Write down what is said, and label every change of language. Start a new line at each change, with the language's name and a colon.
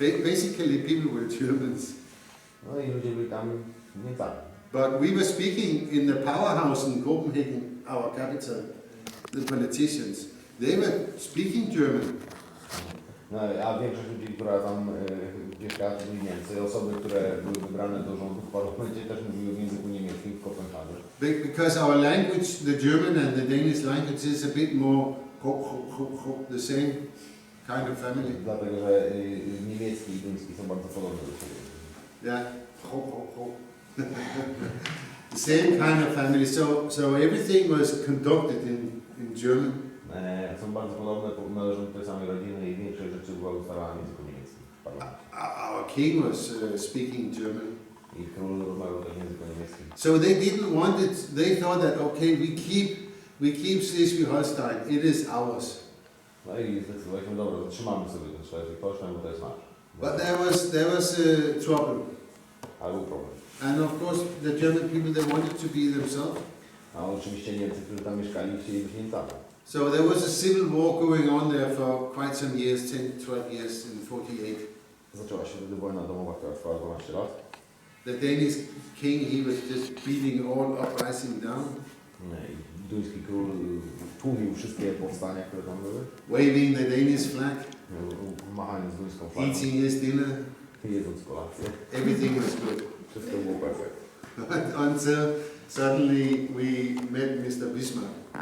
English: Basically, people were Germans.
Polish: No i ludzie byli tam Niemcami.
English: But we were speaking in the powerhouse in Copenhagen, our capital. The politicians, they were speaking German.
Polish: No, a większość ludzi, która tam mieszkała, to byli Niemcy. Osoby, które były wybrane do rządu w parlamencie, też mówiły w języku niemieckim w Kopenhadze.
English: Because our language, the German and the Danish language, is a bit more the same kind of family.
Polish: Dlatego, że niemiecki i duński są bardzo podobne do siebie.
English: Yeah, the same kind of family. So everything was conducted in German.
Polish: Są bardzo podobne, należą do tej samej rodziny i większość rzeczy była ustalana w języku niemieckim.
English: Our our king was speaking German.
Polish: I król rozmawiał też językiem niemieckim.
English: So they didn't want it. They thought that okay, we keep Schleswig-Holstein. It is ours.
Polish: No i zdecydowaliśmy, dobra, zatrzymamy sobie ten Schleswig-Holstein, bo to jest nasz.
English: But there was trouble.
Polish: Ale był problem.
English: And of course, the German people, they wanted to be themselves.
Polish: A oczywiście Niemcy, którzy tam mieszkali, chcieli być Niemcami.
English: So there was a civil war going on there for quite some years, 10, 12 years in 48.
Polish: Zaczęła się wtedy wojna domowa, która trwała 12 lat.
English: The Danish king, he was just beating all uprising down.
Polish: I duński król tłumił wszystkie powstania, które tam były.
English: Waving the Danish flag.
Polish: Machając duńską flagą.
English: Eating his dinner.
Polish: Jedząc kolację.
English: Everything was good.
Polish: Wszystko było perfekt.
English: Until suddenly we met Mr. Bismarck.